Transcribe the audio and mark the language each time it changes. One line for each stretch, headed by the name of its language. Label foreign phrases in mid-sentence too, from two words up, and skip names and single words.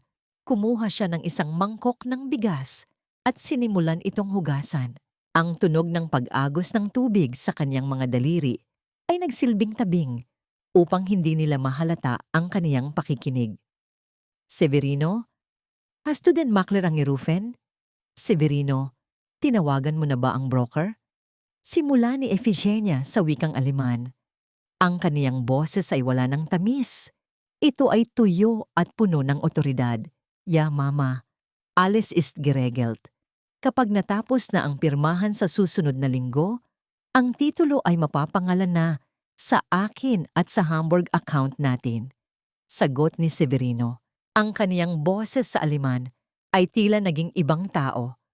Filipino: Kumuha siya ng isang mangkok ng bigas at sinimulan itong hugasan. Ang tunog ng pag-agos ng tubig sa kanyang mga daliri ay nagsilbing tabing upang hindi nila mahalata ang kaniyang pakikinig. Severino,
German: hast du den Makler angerufen?
Filipino: Severino, tinawagan mo na ba ang broker? Simula ni Ifigenia sa wikang Aleman. Ang kaniyang boses ay wala ng tamis. Ito ay tuyo at puno ng otoridad.
German: Ya mama, alles ist geregelt.
Filipino: Kapag natapos na ang pirmahan sa susunod na linggo, ang titulo ay mapapangalan na sa akin at sa Hamburg account natin. Sagot ni Severino. Ang kaniyang boses sa Aleman ay tila naging ibang tao.